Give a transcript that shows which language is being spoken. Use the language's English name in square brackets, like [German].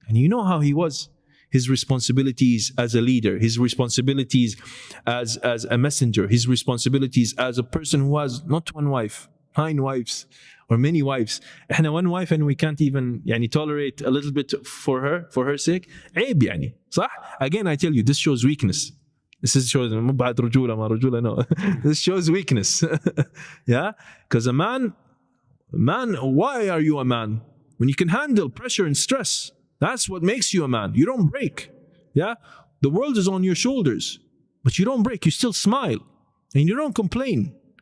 [English] And you know how he was. His responsibilities as a leader, his responsibilities as a messenger, his responsibilities as a person who has not one wife, 9 wives, or many wives. [Arabic] احنا [English] one wife and we can't even tolerate a little bit for her sake. [Arabic] عيب صح? [English] Again, I tell you, this shows weakness. This shows [Arabic] مو بعد رجولة ما رجولة, [English] no. This shows weakness. Yeah, because a man, why are you a man? When you can handle pressure and stress. That's what makes you a man. You don't break. Yeah? The world is on your shoulders, but you don't break. You still smile and you don't complain.